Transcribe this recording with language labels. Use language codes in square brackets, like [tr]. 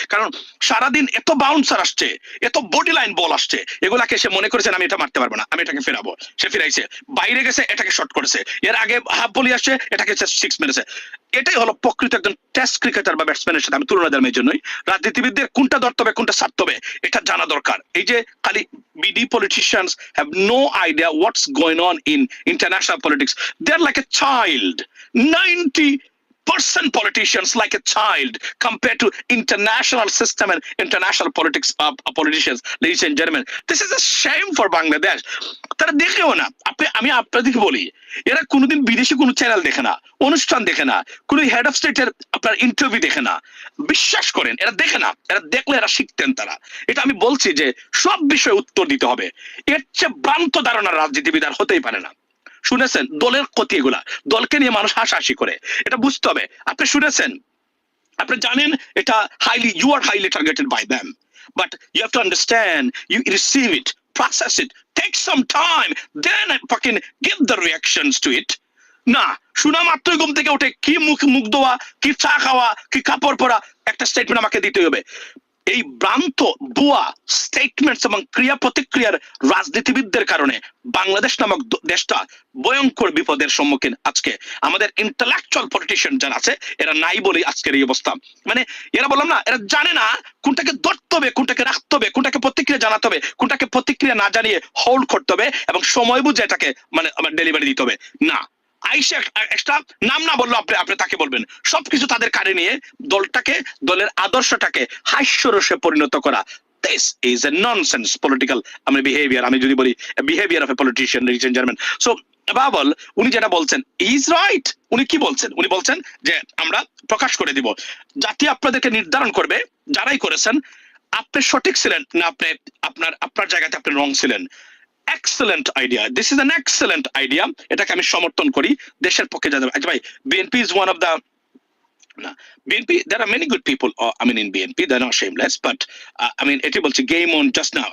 [bn] কারণ সারাদিন এত বাউন্সার আসছে, এত বডি লাইন বল আসছে, এগুলাকে সে মনে করেছেন আমি এটা মারতে পারবো না, আমি এটাকে ফেরাবো, সে ফিরাইছে, বাইরে গেছে এটাকে শর্ট করেছে, এর আগে হাফ বলি আসছে এটাকে সিক্স মেরেছে। এটাই হলো প্রকৃত একজন টেস্ট ক্রিকেটার বা ব্যাটসম্যানের সাথে আমি তুলনা দেওয়ার জন্যই রাজনীতিবিদদের কোনটা ধরতে হবে কোনটা ছাড়তে হবে এটা জানা দরকার। এই যে খালি [en] BD politicians have no idea what's going on in international politics. They're like a child. 90% politicians like a child compared to international system and international politics politicians. Ladies and gentlemen, this is a shame for Bangladesh. [bn] তারা দেখেও না, আমি আপনাদেরকে বলি, এরা কোনোদিন বিদেশি কোনো চ্যানেল দেখে না, অনুষ্ঠান দেখে না, কোনো হেড অফ স্টেটের আপনার ইন্টারভিউ দেখে না। বিশ্বাস করেন এরা দেখে না, এরা দেখলে এরা শিখতেন তারা। এটা আমি বলছি যে সব বিষয়ে উত্তর দিতে হবে, এর চেয়ে ভ্রান্ত ধারণার রাজনীতিবিদ আর হতেই পারে না। শুনেছেন দলের ক্ষতি, এগুলা দলকে নিয়ে মানুষ হাসাহাসি করে, এটা বুঝতে হবে। আপনি শুনেছেন, আপনি জানেন এটা [en] you are highly targeted by them, but you have to understand, you receive it, process it, take some time, then fucking give the reactions to it. [bn] না, শোনা মাত্রই ঘুম থেকে উঠে কি মুখ ধোয়া, কি চা খাওয়া, কি কাপড় পরা, একটা স্টেটমেন্ট আমাকে দিতে হবে। এই ভ্রান্ত ভুয়া স্টেটমেন্টস এবং ক্রিয়া প্রতিক্রিয়ার রাজনীতিবিদদের কারণে বাংলাদেশ নামক দেশটা ভয়ঙ্কর বিপদের সম্মুখীন। আজকে আমাদের ইন্টেলেকচুয়াল পলিটিশিয়ান যারা আছে এরা নাই বলে আজকের এই অবস্থা। মানে এরা বললাম না, এরা জানে না কোনটাকে ধরতে হবে, কোনটাকে রাখতে হবে, কোনটাকে প্রতিক্রিয়া জানাতে হবে, কোনটাকে প্রতিক্রিয়া না জানিয়ে হোল্ড করতে হবে এবং সময় বুঝে এটাকে মানে ডেলিভারি দিতে হবে। না, আইসা একটা নাম না বললো আপনি তাকে বলবেন, সবকিছু তাদের কারে নিয়ে দলটাকে, দলের আদর্শটাকে হাস্যরসে পরিণত করা। [en] This is a nonsense political behavior. [bn] আমি যদি বলি [en] behavior of a politician, ladies and gentlemen. [bn] So bubble উনি যেটা বলছেন [en] is right. [bn] উনি কি বলছেন? উনি বলছেন যে আমরা প্রকাশ করে দিব, জাতি আপনাদেরকে নির্ধারণ করবে, যারাই করেছেন আপনি সঠিক ছিলেন না আপনি আপনার জায়গাতে আপনি রং ছিলেন। [en] Excellent idea. This is an excellent idea. [bn] এটাকে আমি সমর্থন করি, দেশের পক্ষে যাবে। আচ্ছা ভাই, [en] BNP is one of the BNP, there are many good people in BNP, they're not shameless, but [bn] এটি বলছে [en] game on just now.